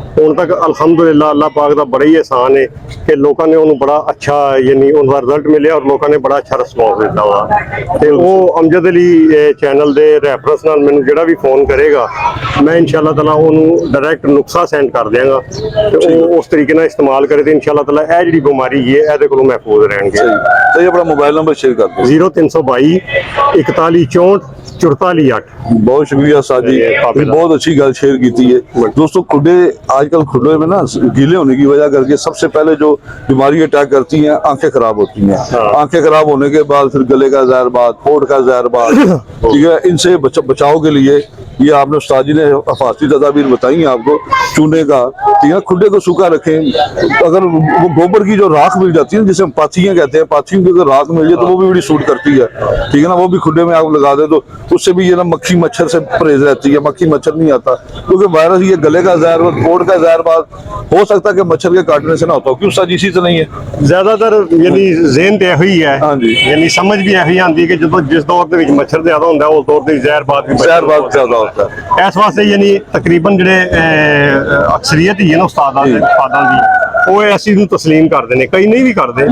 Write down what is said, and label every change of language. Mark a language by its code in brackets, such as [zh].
[pa] ਹੁਣ ਤੱਕ ਅਲਹਮਦੁਲਿਲਾ ਅੱਲਾਹ ਪਾਕ ਦਾ ਬੜਾ ਹੀ ਇਹਸਾਨ ਹੈ ਕਿ ਲੋਕਾਂ ਨੇ ਉਹਨੂੰ ਬੜਾ ਅੱਛਾ ਯਾਨੀ ਉਹਦਾ ਰਿਜ਼ਲਟ ਮਿਲਿਆ ਔਰ ਲੋਕਾਂ ਨੇ ਬੜਾ ਅੱਛਾ ਰਿਸਪੌਂਸ ਦਿੱਤਾ ਵਾ। ਤੇ ਉਹ ਅਮਜਦ ਅਲੀ ਚੈਨਲ ਦੇ ਰੈਫਰੈਂਸ ਨਾਲ ਮੈਨੂੰ ਜਿਹੜਾ ਵੀ ਫੋਨ ਕਰੇਗਾ ਮੈਂ ਇਨਸ਼ਾਅੱਲਾ ਤਾਲਾ ਉਹਨੂੰ ਡਾਇਰੈਕਟ ਨੁਕਸਾ ਸੈਂਡ ਕਰ ਦਿਆਂਗਾ ਤੇ ਉਹ ਉਸ ਤਰੀਕੇ ਨਾਲ ਇਸਤੇਮਾਲ ਕਰੇ ਤੇ ਇਨਸ਼ਾਅੱਲਾ ਤਾਲਾ ਇਹ ਜਿਹੜੀ ਬਿਮਾਰੀ ਹੈ ਇਹਦੇ ਕੋਲੋਂ [hi] महफूज रहेंगे। तो ये अपना मोबाइल नंबर शेयर कर दो। 0322 41 64 44 8। बहुत शुक्रिया साजी, बहुत अच्छी गल शेयर की है। दोस्तों खुडे आजकल खुडे में ना गीले होने की वजह करके सबसे पहले जो बीमारी अटैक करती हैं आंखें खराब होती हैं। आंखें खराब होने के बाद फिर गले का जहरबाद, होंठ का जहरबाद, ठीक है। इनसे बचाव के लिए ये आपने उस्ताद जी ने हिफाजती तदाबीर बताई हैं आपको। चूने का, ठीक है, खुडे को सूखा रखें। अगर वो गोबर की जो राख मिल जाती है जिसे हम पाथियां कहते हैं, पाथियों की अगर राख मिल जाए तो वो भी बड़ी सूट करती है, ठीक है ना। वो भी खुडे में आप लगा दे तो उससे भी ये ना मक्खी मच्छर से परहेज रहती है, मक्खी मच्छर नहीं आता क्योंकि वायरस ये गले का जहर, होंठ का जहरबाद हो सकता है कि मच्छर के काटने से ना होता हो। क्यों उस्ताद जी इसी तो नहीं है [pa] ਜ਼ਿਆਦਾਤਰ ਯਾਨੀ ਜ਼ੇਨ ਤੇ ਇਹੋ ਹੀ ਹੈ। ਹਾਂਜੀ। ਯਾਨੀ ਸਮਝ ਵੀ ਇਹੋ ਹੀ ਆਉਂਦੀ ਹੈ ਕਿ ਜਦੋਂ ਜਿਸ ਦੌਰ ਦੇ ਵਿੱਚ ਮੱਛਰ ਜ਼ਿਆਦਾ ਹੁੰਦਾ ਉਸ ਦੌਰ ਦੇ ਜ਼ਹਿਰਬਾਦ ਵੀ [hi] जहरबाद ज्यादा होता है। [pa] ਇਸ ਵਾਸਤੇ ਯਾਨੀ ਤਕਰੀਬਨ ਜਿਹੜੇ ਅਕਸਰੀਅਤ ਹੀ ਹੈ ਨਾ ਉਸਤਾਦਾਂ ਦੀ ਉਹ ਇਸ ਚੀਜ਼ ਨੂੰ ਤਸਲੀਮ ਕਰਦੇ ਨੇ, ਕਈ ਨਹੀਂ ਵੀ ਕਰਦੇ।